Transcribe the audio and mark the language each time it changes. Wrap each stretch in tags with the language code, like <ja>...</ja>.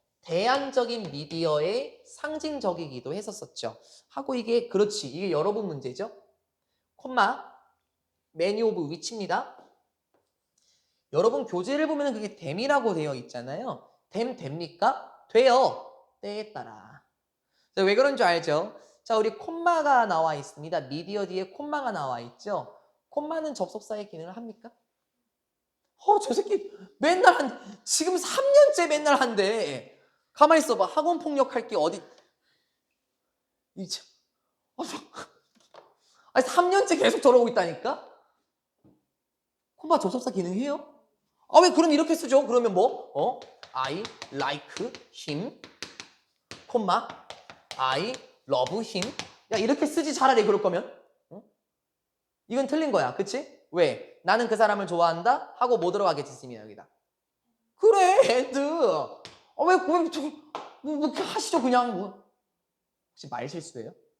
<ko>대안적인 미디어의 상징적이기도 했었었죠. 하고 이게 그렇지. 이게 여러분 문제죠. 콤마</ko> <en>many of which</en> <ko>입니다. 여러분 교재를 보면 그게 댐이라고 되어 있잖아요. 댐 됩니까? 돼요. 때에 따라. 자, 왜 그런 줄 알죠? 자, 우리 콤마가 나와 있습니다. 미디어 뒤에 콤마가 나와 있죠? 콤마는 접속사의 기능을 합니까? 저 새끼 지금 3년째 맨날 한대. 가만히 있어봐. 학원 폭력할 게 어디, 이제, 아니, 3년째 계속 저러고 있다니까? 콤마 접속사 기능 해요? 왜 그럼 이렇게 쓰죠? 그러면 뭐?</ko> <en>I like him,</en> <ko>콤마,</ko> <en>I love him.</en> <ko>야, 이렇게 쓰지 차라리 그럴 거면. 어? 이건 틀린 거야. 그치? 왜? 나는 그 사람을 좋아한다? 하고 뭐 들어가겠지, 쓰면 여기다. 그래, and. 뭐 이렇게 하시죠, 그냥. 뭐. 혹시 말 실수예요?</ko>